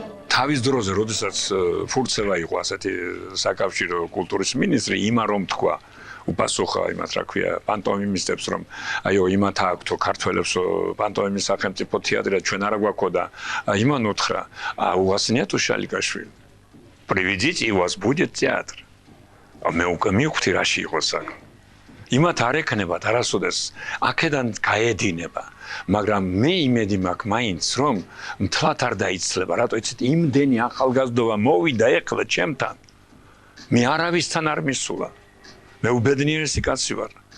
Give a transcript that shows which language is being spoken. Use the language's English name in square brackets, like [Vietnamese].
[Georgian] თავის დროზე, როდესაც ფურცევა იყო ასეთი საკავშირო კულტურის მინისტრი, იმა რომ თქვა, უპასუხა იმათ, რა ქვია, პანტომიმისტებს, რომ აიო, იმათ აქვთო ქართველებს პანტომიმის სახელმწიფო თეატრი და ჩვენ არა გვაქვს და იმან უთხრა, [Russian] у вас нету Шаликашвили. Приведите, и у вас будет театр. [Georgian] მე უკვე მივხვდი რაში იყო საქმე. იმათ არ ეკნებათ არასოდეს აქედან გაედინება, მაგრამ მე იმედი მაქვს მაინც რომ მთლად არ დაიცლება, რატო იცით იმდენი ახალგაზრდობა მოვიდა ეხლა ჩემთან. მე არავისთან არ მისულა. მე უბედნიერესი კაცი ვარ.